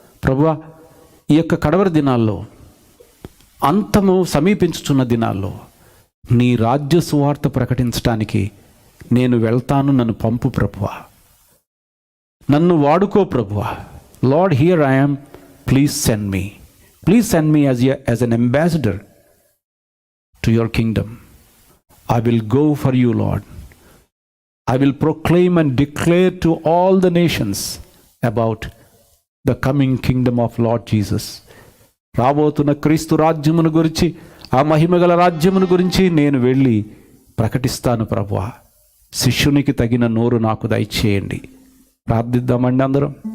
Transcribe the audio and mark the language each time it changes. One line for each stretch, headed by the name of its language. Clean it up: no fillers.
Telugu: ప్రభువా, ఈ యొక్క కడవరి దినాల్లో, అంతము సమీపించుచున్న దినాల్లో నీ రాజ్య సువార్త ప్రకటించడానికి నేను వెళ్తాను, నన్ను పంపు ప్రభువా, నన్ను వాడుకో ప్రభువా.
English: Lord, here I am, please send me as an ambassador to your kingdom. I will go for you, Lord. I will proclaim and declare to all the nations about the coming kingdom of Lord Jesus.
Telugu: రాబోతున్న క్రీస్తు రాజ్యమును గురించి, ఆ మహిమగల రాజ్యమును గురించి నేను వెళ్ళి ప్రకటిస్తాను ప్రభువా. శిష్యునికి తగిన నోరు నాకు దయచేయండి. ప్రార్థిద్దామండి అందరం.